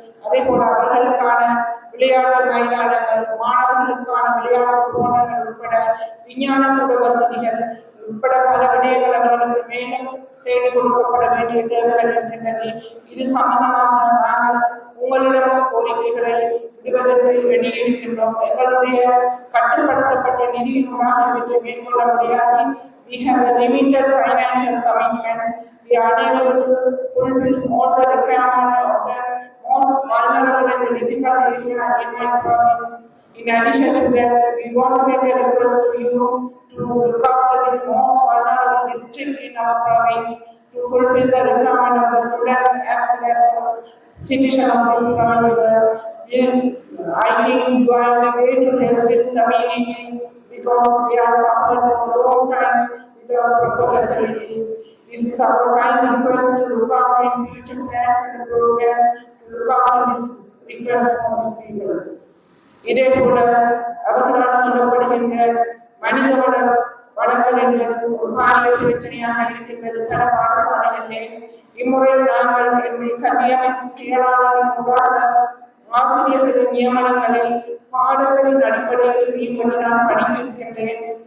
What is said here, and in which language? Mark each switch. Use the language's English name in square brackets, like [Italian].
[Tamil] அதே போல அவர்களுக்கான விளையாட்டு மைதானங்கள், மாணவர்களுக்கான விளையாட்டு போனங்கள் உட்பட விஞ்ஞான கூட வசதிகள் உட்பட பல விடயங்கள் அவர்களுக்கு மேலும் செய்து கொடுக்கப்பட வேண்டிய தேவைகள் இருக்கின்றது. இது சம்பந்தமாக நாங்கள் உங்களிடம் கோரிக்கைகளை விடுவதற்கு வெளியிருக்கின்றோம். எங்களுடைய கட்டுப்படுத்தப்பட்ட நிதியினூடாக இவற்றை மேற்கொள்ள முடியாது. [English] We have a limited financial commitments. We are unable to fulfill all the requirements of the most vulnerable and the difficult area in my province. In addition to that, we want to make a request to you to look after this most vulnerable district in our province, to fulfill the requirement of the students as well as the citizens of this province. I think you are the way to help this community because they are suffered for a long time without proper facilities. This is our kind request to look after in future plans and the program to look after this request from these people. [Tamil] இதே போல அவர்களால் சொல்லப்படுகின்ற மனிதவள வளங்கள் என்பது ஒரு பாரிய பிரச்சனையாக இருக்கின்றது பல பாடசாலைகளிலே. இம்முறை நாங்கள் என்னுடைய கல்வி அமைச்சின் செயலாளரின் ஊடாக ஆசிரியர்களின் நியமனங்களை பாடங்களின் அடிப்படையில் செய்யும்படி நான் படித்திருக்கின்றேன்.